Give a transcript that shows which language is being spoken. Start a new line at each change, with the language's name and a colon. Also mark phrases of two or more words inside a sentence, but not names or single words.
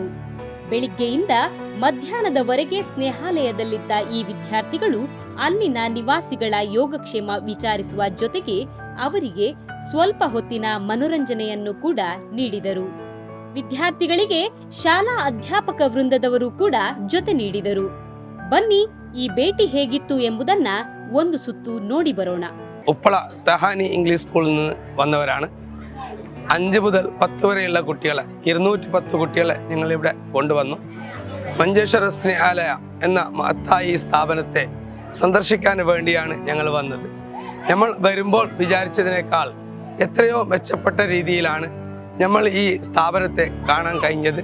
Kannada: ಬೆಳಿಗ್ಗೆಯಿಂದ ಮಧ್ಯಾಹ್ನದವರೆಗೆ ಸ್ನೇಹಾಲಯದಲ್ಲಿದ್ದ ಈ ವಿದ್ಯಾರ್ಥಿಗಳು ಅಲ್ಲಿನ ನಿವಾಸಿಗಳ ಯೋಗಕ್ಷೇಮ ವಿಚಾರಿಸುವ ಜೊತೆಗೆ ಅವರಿಗೆ ಸ್ವಲ್ಪ ಹೊತ್ತಿನ ಮನೋರಂಜನೆಯನ್ನು ಕೂಡ ನೀಡಿದರು. ವಿದ್ಯಾರ್ಥಿಗಳಿಗೆ ಶಾಲಾ ಅಧ್ಯಾಪಕ ವೃಂದದವರು ಕೂಡ ಜೊತೆ ನೀಡಿದರು. ಬನ್ನಿ ഈ ഭേಟಿ ಹೇಗಿತ್ತು ಎಂಬುದನ್ನ ಒಂದು ಸುತ್ತು ನೋಡಿ ಬರೋಣ.
Malayalam: ഉപ്പള തഹാനി ഇംഗ്ലീഷ് സ്കൂളിൽ നിന്ന് വന്നവരാണ്. 5 മുതൽ 10 വരെയുള്ള കുട്ടികളെ 210 കുട്ടികളെ ഞങ്ങളിവിടെ കൊണ്ടുവന്നു. മഞ്ചേശ്വര സ്നേഹാലയ എന്ന മഹത്തായ ഈ സ്ഥാപനത്തെ സന്ദർശിക്കാൻ വേണ്ടിയാണ് ഞങ്ങൾ വന്നത്. നമ്മൾ വരുമ്പോൾ വിചാരിച്ചതിനേക്കാൾ എത്രയോ മെച്ചപ്പെട്ട രീതിയിലാണ് നമ്മൾ ഈ സ്ഥാപനത്തെ കാണാൻ കഴിഞ്ഞത്.